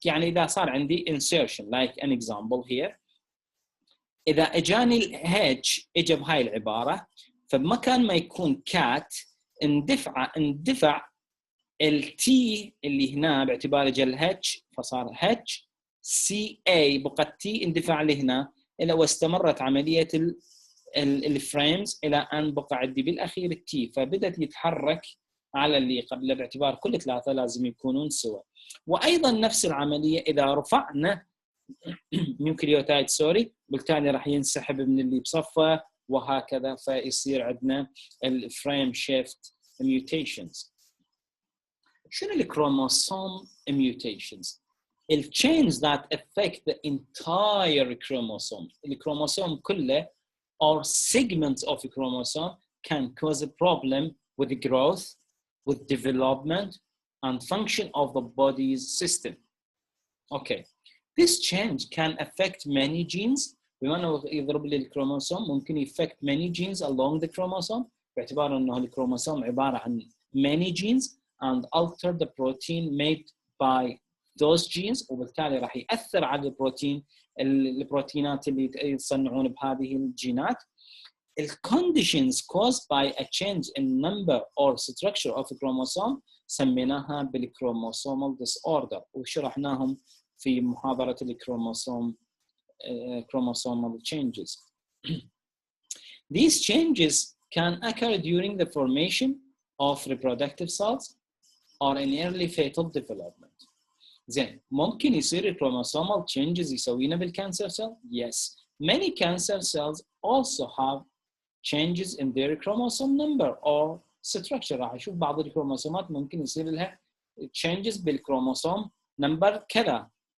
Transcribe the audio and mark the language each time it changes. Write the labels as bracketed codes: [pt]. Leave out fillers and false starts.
[ar] يعني اذا صار عندي insertion like an example here، اذا اجاني الH اجى بهاي العباره، فبمكان ما يكون كات اندفع التي اللي هنا باعتبار اجى الH فصار H CA، بقى تي اندفع لهنا الى واستمرت عمليه الفريمز الى ان بقى عندي بالاخير التي، فبدت يتحرك على اللي قبله باعتبار كل ثلاثه لازم يكونون سوا. وايضا نفس العمليه اذا رفعنا نيوكليوتايد بالتالي راح ينسحب من اللي بصفه وهكذا، فيصير عندنا الفريم شيفت ميوتيشنز. [en] شنو الكروموسوم mutations؟ The change that affect the entire chromosome. الكروموسوم كله or segments of a chromosome can cause a problem with the growth, with development, and function of the body's system. Okay, this change can affect many genes. [ar] بما انه يضرب لي الكروموسوم ممكن affect many genes along the chromosome باعتبار انه الكروموسوم عباره عن many genes and alter the protein made by those genes وبالتالي راح ياثر على البروتينات اللي يصنعون بهذه الجينات. [en] The conditions caused by a change in number or structure of a chromosome سميناها بالchromosomal disorder وشرحناهم في محاضرة الكروموسوم chromosomal changes. These changes can occur during the formation of reproductive cells or in early fetal development. [ar] زين ممكن يصير chromosomal changes يسوينا بالcancer cell? [en] Yes. Many cancer cells also have changes in their chromosome number or structure. [ar] راح نشوف بعض الكروموسومات ممكن يصير لها changes بالكروموسوم number كذا.